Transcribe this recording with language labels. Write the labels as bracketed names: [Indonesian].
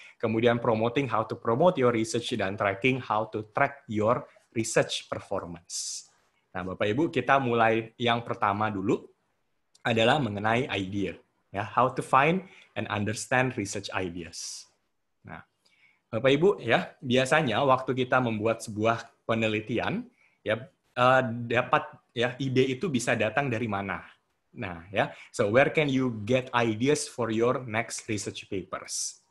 [Indonesian] Kemudian [English] promoting how to promote your research dan tracking how to track your research performance. [Indonesian] Nah, Bapak Ibu, kita mulai yang pertama dulu adalah mengenai idea. [English] Ya, how to find and understand research ideas. [Indonesian] Nah, Bapak Ibu, ya biasanya waktu kita membuat sebuah penelitian, ya dapat ya ide itu bisa datang dari mana? Nah, ya, [English] so where can you get ideas for your next research papers?